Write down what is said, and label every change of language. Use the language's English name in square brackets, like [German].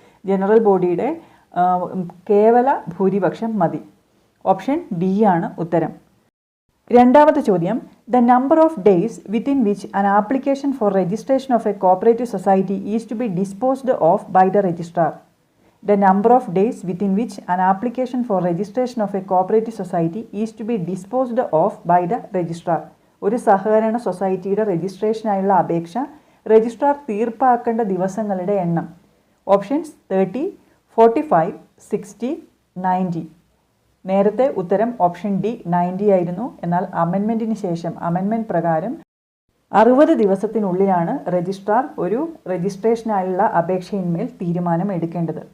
[Malayalam] General ബോഡിയുടെ കേവല ഭൂരിപക്ഷം മതി. ഓപ്ഷൻ ഡി ആണ് ഉത്തരം. രണ്ടാമത്തെ ചോദ്യം: [English] The number of days within which an application for registration of a cooperative society is to be disposed of by the registrar. The number of days within which an application for registration of a cooperative society is to be disposed of by the registrar. [Malayalam] ഒരു സഹകരണ സൊസൈറ്റിയുടെ രജിസ്ട്രേഷനായുള്ള അപേക്ഷ registrar തീർപ്പാക്കേണ്ട ദിവസങ്ങളുടെ എണ്ണം. Options: 30, 45, 60, 90. നേരത്തെ ഉത്തരം option D 90 ആയിരുന്നു. എന്നാൽ അമെൻമെൻറ്റിന് ശേഷം അമെൻമെൻറ്റ് പ്രകാരം 60 ദിവസത്തിനുള്ളിലാണ് രജിസ്ട്രാർ ഒരു രജിസ്ട്രേഷനായുള്ള അപേക്ഷയിന്മേൽ തീരുമാനം എടുക്കേണ്ടത്.